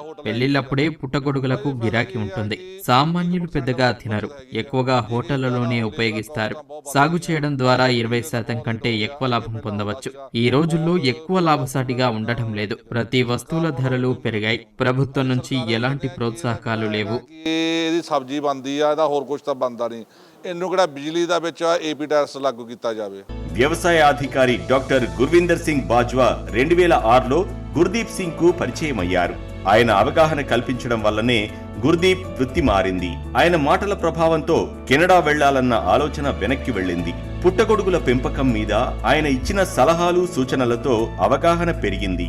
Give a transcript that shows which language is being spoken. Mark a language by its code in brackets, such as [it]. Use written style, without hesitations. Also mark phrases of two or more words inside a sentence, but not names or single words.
[te] పెళ్లిళ్లప్పుడే పుట్టగొడుగులకు గిరాకీ ఉంటుంది. సామాన్యులు పెద్దగా తినరు, ఎక్కువగా హోటళ్లలోనే ఉపయోగిస్తారు. సాగు చేయడం ద్వారా 20% కంటే ఎక్కువ లాభం పొందవచ్చు. ఈ రోజుల్లో ఎక్కువ లాభసాటిగా ఉండటం లేదు. ప్రతి వస్తువుల ధరలు పెరిగాయి. ప్రభుత్వం నుంచి ఎలాంటి ప్రోత్సాహకాలు లేవు. [pa] ਇਹਦੀ ਸਬਜ਼ੀ ਬਣਦੀ ਆ, ਇਹਦਾ ਹੋਰ ਕੁਝ ਤਾਂ ਬਣਦਾ ਨਹੀਂ। ਇਹਨੂੰ ਕਿਹੜਾ ਬਿਜਲੀ ਦਾ ਵਿੱਚ ਏਪੀ ਟੈਕਸ ਲਾਗੂ ਕੀਤਾ ਜਾਵੇ। [te] వ్యవసాయ అధికారి డాక్టర్ గుర్విందర్ సింగ్ బాజ్వా 2006లో గుర్దీప్ సింగ్ కు పరిచయం అయ్యారు. ఆయన అవగాహన కల్పించడం వల్లనే గుర్దీప్ వృత్తి మారింది. ఆయన మాటల ప్రభావంతో కెనడా వెళ్లాలన్న ఆలోచన వెనక్కి వెళ్ళింది. పుట్టగొడుగుల పెంపకం మీద ఆయన ఇచ్చిన సలహాలు సూచనలతో అవగాహన పెరిగింది.